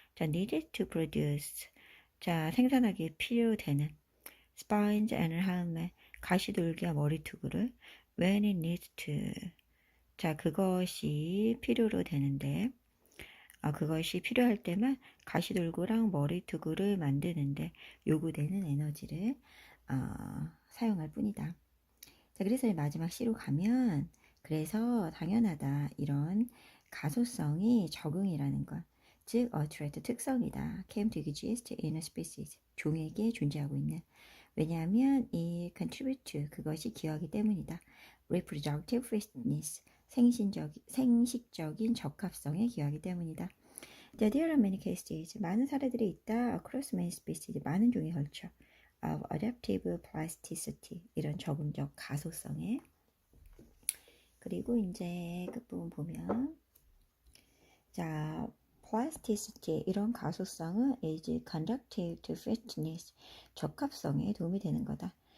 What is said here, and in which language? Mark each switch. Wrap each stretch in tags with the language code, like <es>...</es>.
<ko>자,</ko> <en>needed to produce,</en> <ko>자, 생산하기에 필요되는</ko> <en>spines and helmet,</en> <ko>가시돌기와 머리투구를</ko> <en>when it needs to,</en> <ko>자, 그것이 필요로 되는데 그것이 필요할 때만 가시돌구랑 머리투구를 만드는데 요구되는 에너지를 사용할 뿐이다. 자, 그래서 마지막 C로 가면 그래서 당연하다. 이런 가소성이 적응이라는 것. 즉</ko> <en>a trait</en> <ko>특성이다.</ko> <en>came to exist in a species</en> <ko>종에게 존재하고 있는. 왜냐하면 이</ko> <en>contribute to</en> <ko>그것이 기여하기 때문이다.</ko> <en>reproductive fitness</en> <ko>생식적인 적합성에 기여하기 때문이다.</ko> <en>There are many cases</en> <ko>많은 사례들이 있다.</ko> <en>across many species</en> <ko>많은 종에 걸쳐</ko> <en>of adaptive plasticity</en> <ko>이런 적응적 가소성에. 그리고 이제 끝부분 보면 자 plasticity 이런 가소성은</ko> <en>is conducive to fitness</en> <ko>적합성에 도움이 되는 거다.</ko>